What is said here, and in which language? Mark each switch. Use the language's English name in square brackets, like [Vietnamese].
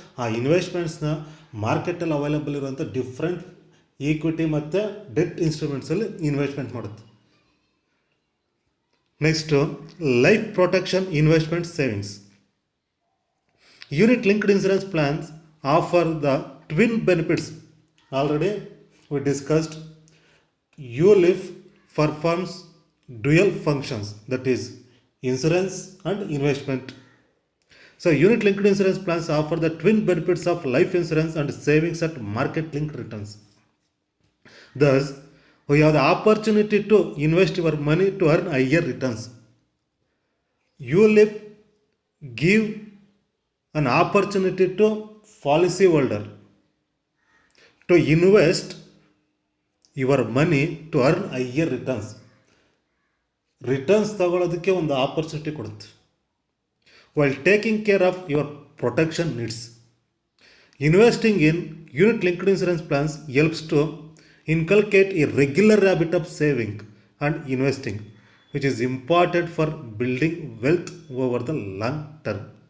[Kannada] ಆ ಇನ್ವೆಸ್ಟ್ಮೆಂಟ್ಸ್ನ ಮಾರ್ಕೆಟಲ್ಲಿ ಅವೈಲೇಬಲ್ ಇರುವಂಥ ಡಿಫ್ರೆಂಟ್ ಈಕ್ವಿಟಿ ಮತ್ತು ಡೆಟ್ ಇನ್ಸ್ಟ್ರೂಮೆಂಟ್ಸಲ್ಲಿ ಇನ್ವೆಸ್ಟ್ಮೆಂಟ್ ಮಾಡುತ್ತೆ. [English] Next life protection investment savings. Unit linked insurance plans offer the twin benefits. Already we discussed ULIF performs dual functions, that is insurance and investment. So unit linked insurance plans offer the twin benefits of life insurance and savings at market linked returns. Thus we have the opportunity to invest your money to earn higher returns. ULIP give an opportunity to policy holder to invest your money to earn higher returns. [Kannada] Returns ತಗೊಳ್ಳೋದಕ್ಕೆ ಒಂದು opportunity ಕೊಡುತ್ತೆ. [English] While taking care of your protection needs. Investing in unit linked insurance plans helps to inculcate a regular habit of saving and investing which is important for building wealth over the long term.